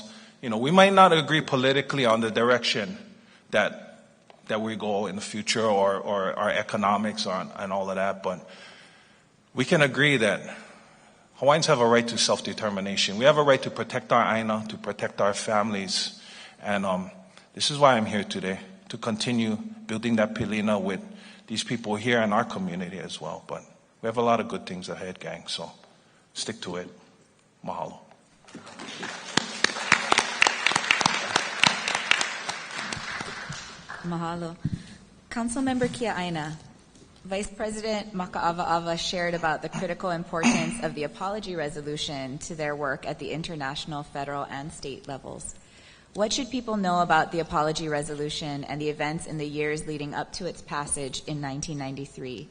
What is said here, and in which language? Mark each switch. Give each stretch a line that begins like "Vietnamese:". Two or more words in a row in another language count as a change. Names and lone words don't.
English: You know, we might not agree politically on the direction that we go in the future, or our economics and all of that, but we can agree that Hawaiians have a right to self-determination. We have a right to protect our aina, to protect our families, and this is why I'm here today, to continue building that pilina with these people here in our community as well. But we have a lot of good things ahead, gang, so stick to it. Mahalo. Mahalo. Councilmember Kia'aina, Vice President Maka'avaava shared about the critical importance of the apology resolution to their work at the international, federal, and state levels. What should people know about the apology resolution and the events in the years leading up to its passage in 1993?